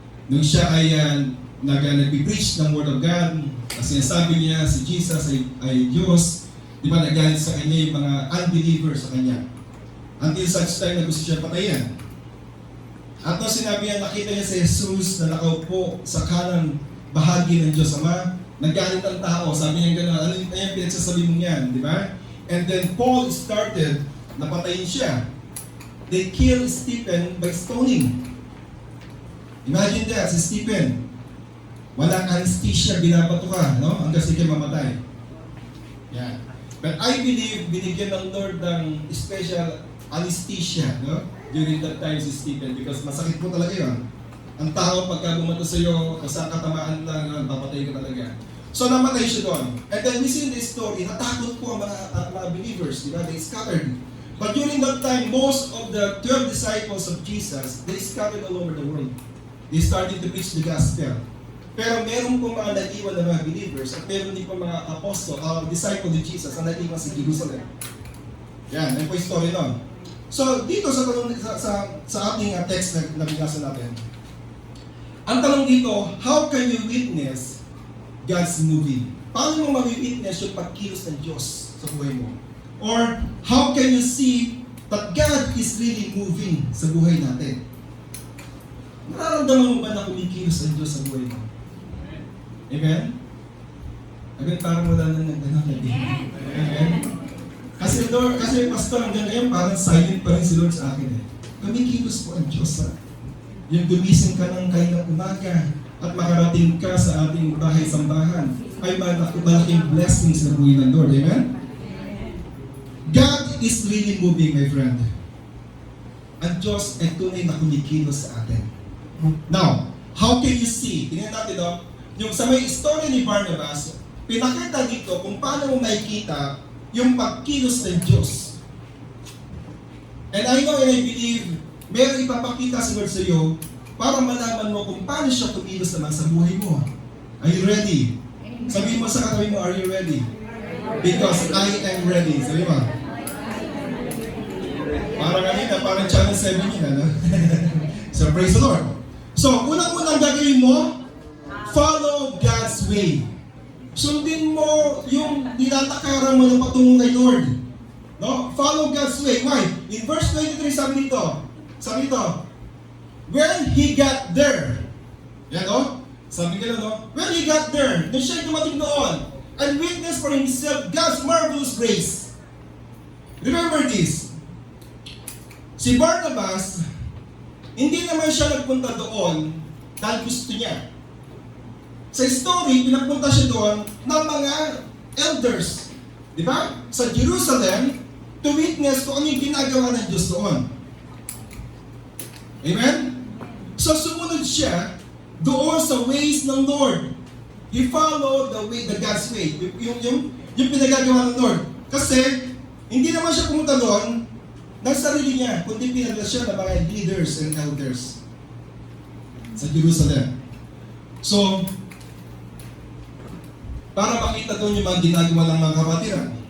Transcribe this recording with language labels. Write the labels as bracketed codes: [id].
[tl] Nung siya ay nag-preach ng Word of God, kasi sinasabi niya si Jesus ay Diyos, di ba, nagalit sa kanya yung mga unbelievers sa kanya. [en] Until such time [tl] na gusto siya patayin. At nung sinabi niya, nakita niya si Jesus na nakaupo sa kanang bahagi ng Diyos Ama, nagalit ang tao, sabi niya gano'n, ano yung pinagsasabi mong yan, di ba? [en] And then Paul started, [tl] napatayin siya. [en] They killed Stephen by stoning. [tl] Imagine that, si Stephen, walang anesthesia, binabato ka, no? Hanggang sige mamatay. Yan. [en] But I believe, [tl] binigyan ng Lord ng [en] special anesthesia, [tl] no? [en] During that time [tl] si Stephen, because masakit po talaga yun. Ang tao pagka bumato sa iyo, sa katamaan lang, papatay ka talaga. So namatay siya doon. [en] And then we see in this story, [tl] natakot po ang mga believers, di ba? [en] They scattered. But during that time, most of the 12 disciples of Jesus, they scattered all over the world. They started to preach the gospel. [tl] Pero meron po mga nag-iwan na mga believers at meron din po mga apostle, disciple ni Jesus na nag-iwan sa Jerusalem. Yan, yan po yung story nun. So dito sa ating text na binasa natin, ang tanong dito, [en] how can you witness God's moving? [tl] Paano mo ma-witness yung pagkilos ng Diyos sa buhay mo? [en] Or how can you see that God is really moving [tl] sa buhay natin? Nararamdaman mo ba na kumikilos ang Diyos sa buhay mo? Amen? Amen, parang wala na nagdanak. Amen? Kasi pastor, hanggang ngayon parang silent pa rin si Lord sa akin eh. Kumikilos po ang Diyos ha. Yung gumising ka ng kaninang umaga at makarating ka sa ating bahay-sambahan ay malaking blessings na buhay ng Lord. Amen? [en] God is really moving, my friend. [tl] Ang Diyos ay tunay na kumikilos sa atin. [en] Now, how can you see? [tl] Tingnan natin yung sa may story ni Barnabas, pinakita dito kung paano mo makikita yung pagkilos ng Diyos. [en] And I know and I believe [tl] meron ipapakita si Lord sa iyo para malaman mo kung paano siya kumilos naman sa buhay mo. [en] Are you ready? [tl] Sabihin mo sa katabi mo, [en] are you ready? Because I am ready. [tl] Sabi mo. Parang kanina, parang channel 7 yun, ano? So praise the Lord. So, unang-unang gagawin mo, [en] follow God's way. [tl] Sundin mo yung nilatakaran mo na patungo kay Lord. No? [en] Follow God's way. Why? [tl] In verse 23, sabi nito, [en] when he got there, [tl] yan o, sabi ka no? [en] When he got there, [tl] nung siya'y dumating doon, [en] and witnessed for himself God's marvelous grace. [tl] Remember this, si Barnabas, hindi naman siya nagpunta doon dahil gusto niya. Sa story, pinapunta siya doon ng mga elders, di ba? Sa Jerusalem, [en] to witness [tl] kung ano yung ginagawa ng Diyos doon. Amen? So sumunod siya doon sa ways ng Lord. [en] He followed the God's way. [tl] Yung pinagagawa ng Lord. Kasi, hindi naman siya pumunta doon ng sarili niya, kundi pinadala siya ng mga [en] leaders and elders [tl] sa Jerusalem. So, para makita doon yung mga ginagawa ng mga kapatiran.